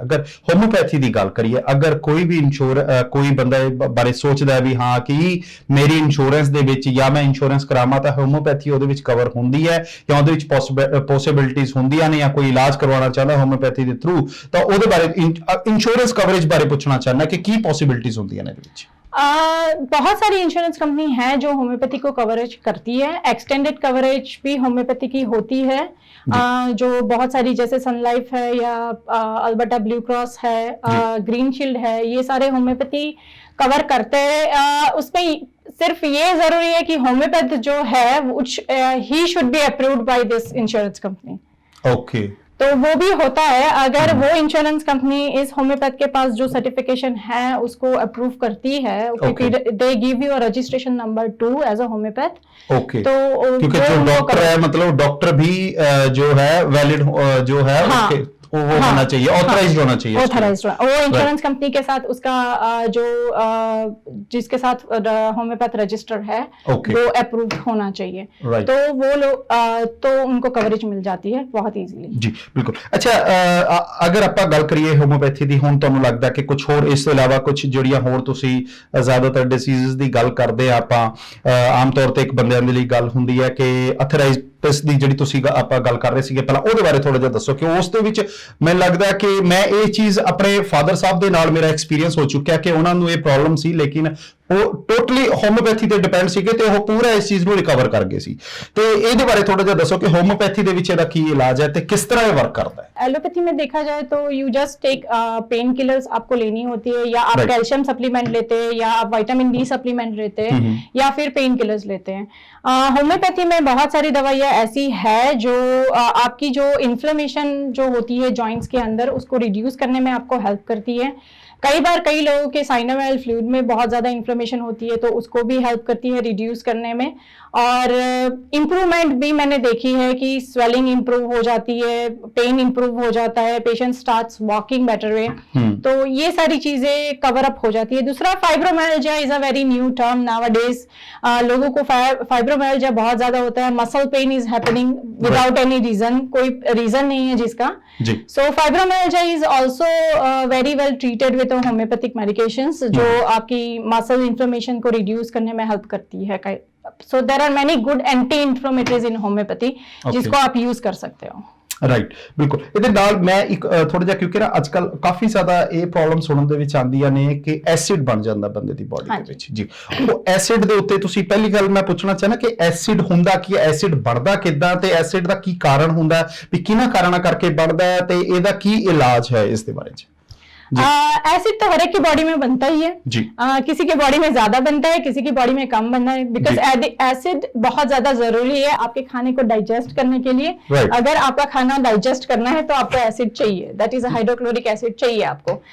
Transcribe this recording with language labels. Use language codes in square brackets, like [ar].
[pa] ਅਗਰ ਹੋਮਿਓਪੈਥੀ ਦੀ ਗੱਲ ਕਰੀਏ, ਅਗਰ ਕੋਈ ਵੀ ਕੋਈ ਬੰਦਾ ਇਹ ਬਾਰੇ ਸੋਚਦਾ ਹੈ ਵੀ ਹਾਂ ਕਿ ਮੇਰੀ ਇੰਸ਼ੋਰੈਂਸ ਦੇ ਵਿੱਚ ਜਾਂ ਮੈਂ ਇੰਸ਼ੋਰੈਂਸ ਕਰਾਵਾਂ ਤਾਂ ਹੋਮਿਓਪੈਥੀ ਉਹਦੇ ਵਿੱਚ ਕਵਰ ਹੁੰਦੀ ਹੈ ਜਾਂ ਉਹਦੇ ਵਿੱਚ ਪੋਸੀਬਿਲਿਟੀਜ਼ ਹੁੰਦੀਆਂ ਨੇ, ਜਾਂ ਕੋਈ ਇਲਾਜ ਕਰਵਾਉਣਾ ਚਾਹੁੰਦਾ ਹੋਮਿਓਪੈਥੀ ਦੇ ਥਰੂ, ਤਾਂ ਉਹਦੇ ਬਾਰੇ ਇੰਸ਼ੋਰੈਂਸ ਕਵਰੇਜ ਬਾਰੇ ਪੁੱਛਣਾ ਚਾਹੁੰਦਾ ਕਿ ਕੀ ਪੋਸੀਬਿਲਿटीज ਹੁੰਦੀਆਂ ਨੇ ਇਹਦੇ ਵਿੱਚ। [hi] बहुत सारी इंश्योरेंस कंपनी है जो होम्योपैथी को कवरेज करती है। एक्सटेंडेड कवरेज भी होम्योपैथी की होती है, जो बहुत सारी जैसे सन लाइफ है या अल्बर्टा ब्लू क्रॉस है, ग्रीन शील्ड है, ये सारे होम्योपैथी कवर करते हैं। उसमें सिर्फ ये जरूरी है कि होम्योपैथ जो है [en] ही should be approved by this insurance company. Okay, [hi] तो वो भी होता है। अगर वो इंश्योरेंस कंपनी इस होम्योपैथ के पास जो सर्टिफिकेशन है उसको अप्रूव करती है, [en] They give you a registration number 2 as a homeopath. Okay, [hi] तो क्योंकि जो डॉक्टर है मतलब डॉक्टर भी जो है वैलिड जो है उसके वो होना चाहिए, ऑथराइज्ड होना चाहिए, ऑथराइज्ड। वो इंश्योरेंस कंपनी के साथ उसका जो जिसके साथ होम्योपैथ रजिस्टर है वो अप्रूव्ड होना चाहिए, तो वो लोग तो उनको कवरेज मिल जाती है बहुत इजीली। जी बिल्कुल। अच्छा, अगर [pa] ਆਪਾਂ ਗੱਲ ਕਰੀਏ ਹੋਮਿਓਪੈਥੀ ਦੀ, ਹੁਣ ਤੁਹਾਨੂੰ ਲੱਗਦਾ ਕਿ ਕੁਝ ਹੋਰ ਇਸ ਤੋਂ ਇਲਾਵਾ ਕੁਝ ਜਿਹੜੀਆਂ ਹੋਰ ਤੁਸੀਂ ਜ਼ਿਆਦਾਤਰ ਡਿਸੀਜ਼ਸ ਦੀ ਗੱਲ ਕਰਦੇ ਆ ਆਪਾਂ ਆਮ ਤੌਰ ਤੇ ਇੱਕ ਬੰਦਿਆਂ ਦੇ ਲਈ ਗੱਲ ਹੁੰਦੀ ਹੈ ਕਿ ਅਥਰਾਈਜ਼ਡ ਦੀ ਜਿਹੜੀ ਤੁਸੀਂ ਆਪਾਂ ਗੱਲ ਕਰ ਰਹੇ ਸੀਗੇ ਪਹਿਲਾਂ, ਉਹਦੇ ਬਾਰੇ ਥੋੜਾ ਜਿਹਾ ਦੱਸੋ ਕਿ ਉਸ ਦੇ ਵਿੱਚ ਮੈਨੂੰ ਲੱਗਦਾ ਕਿ ਮੈਂ ਇਹ ਚੀਜ਼ ਆਪਣੇ ਫਾਦਰ ਸਾਹਿਬ ਦੇ ਨਾਲ ਮੇਰਾ ਐਕਸਪੀਰੀਅੰਸ ਹੋ ਚੁੱਕਿਆ ਕਿ ਉਹਨਾਂ ਨੂੰ ਇਹ ਪ੍ਰੋਬਲਮ ਸੀ, ਲੇਕਿਨ ਉਹ ਟੋਟਲੀ ਹੋਮਿਓਪੈਥੀ ਤੇ ਡਿਪੈਂਡ ਸੀਗੇ ਤੇ ਉਹ ਪੂਰਾ ਇਸ ਚੀਜ਼ ਨੂੰ ਰਿਕਵਰ ਕਰ ਗਏ ਸੀ। ਤੇ ਇਹਦੇ ਬਾਰੇ ਥੋੜਾ ਜਿਹਾ ਦੱਸੋ ਕਿ ਹੋਮਿਓਪੈਥੀ ਦੇ ਵਿੱਚ ਇਹਦਾ ਕੀ ਇਲਾਜ ਹੈ ਤੇ ਕਿਸ ਤਰ੍ਹਾਂ ਇਹ ਵਰਕ ਕਰਦਾ है। [hi] एलोपैथी में देखा जाए तो [en] you just take pain killers [hi] आपको लेनी होती है, या आप कैल्शियम सप्लीमेंट लेते हैं, या आप विटामिन डी सप्लीमेंट लेते हैं, या फिर पेन किलर्स लेते हैं। होम्योपैथी में बहुत सारी दवाइयाँ ऐसी है जो आपकी जो इन्फ्लेमेशन जो होती है जॉइंट्स के अंदर उसको रिड्यूस करने में आपको हेल्प करती है। कई बार कई लोगों के साइनोवियल फ्लूइड में बहुत ज़्यादा इन्फ्लेमेशन होती है तो उसको भी हेल्प करती है रिड्यूस करने में। और इम्प्रूवमेंट भी मैंने देखी है कि स्वेलिंग इम्प्रूव हो जाती है, पेन इम्प्रूव हो जाता है, [en] patient starts walking better way, [hi] तो ये सारी चीज़ें कवर अप हो जाती है। दूसरा fibromyalgia [en] Is a very new term nowadays. [hi] लोगों को फाइब्रोमाइल्जिया बहुत ज़्यादा होता है, [en] muscle pain is happening without any reason, [hi] कोई रीजन नहीं है जिसका। [en] so fibromyalgia is also very well treated with homeopathic medications [hi] जो आपकी मसल इन्फ्लेमेशन को रिड्यूस करने में हेल्प करती है। [en] so there are many good anti inflammatories in homeopathy [hi] जिसको आप यूज कर सकते हो। [pa] ਰਾਈਟ, ਬਿਲਕੁਲ। ਇਹਦੇ ਨਾਲ ਮੈਂ ਇੱਕ ਥੋੜਾ ਜਿਹਾ, ਕਿਉਂਕਿ ਨਾ ਅੱਜ ਕੱਲ ਕਾਫੀ ਜ਼ਿਆਦਾ ਇਹ ਪ੍ਰੋਬਲਮ ਸੁਣਨ ਦੇ ਵਿੱਚ ਆਉਂਦੀਆਂ ਨੇ ਕਿ ਐਸਿਡ ਬਣ ਜਾਂਦਾ ਬੰਦੇ ਦੀ ਬਾਡੀ ਦੇ ਵਿੱਚ। ਜੀ, ਉਹ ਐਸਿਡ ਦੇ ਉੱਤੇ ਤੁਸੀਂ ਪਹਿਲੀ ਗੱਲ ਮੈਂ ਪੁੱਛਣਾ ਚਾਹਨਾ ਕਿ ਐਸਿਡ ਹੁੰਦਾ ਕੀ ਹੈ, ਐਸਿਡ ਬਣਦਾ ਕਿੱਦਾਂ, ਤੇ ਐਸਿਡ ਦਾ ਕੀ ਕਾਰਨ ਹੁੰਦਾ, ਵੀ ਕਿਹਨਾਂ ਕਾਰਨਾਂ ਕਰਕੇ ਬਣਦਾ ਹੈ, ਤੇ ਇਹਦਾ ਕੀ ਇਲਾਜ ਹੈ, ਇਸ ਦੇ ਬਾਰੇ ਚ। [hi] एसिड तो हर एक की बॉडी में बनता ही है जी। किसी की बॉडी में ज्यादा बनता है, किसी की बॉडी में कम बनता है, बिकॉज एसिड बहुत ज्यादा जरूरी है आपके खाने को डाइजेस्ट करने के लिए। [en] Right. [hi] अगर आपका खाना डाइजेस्ट करना है तो आपको एसिड चाहिए, [en] that is hydrochloric acid [hi] चाहिए आपको।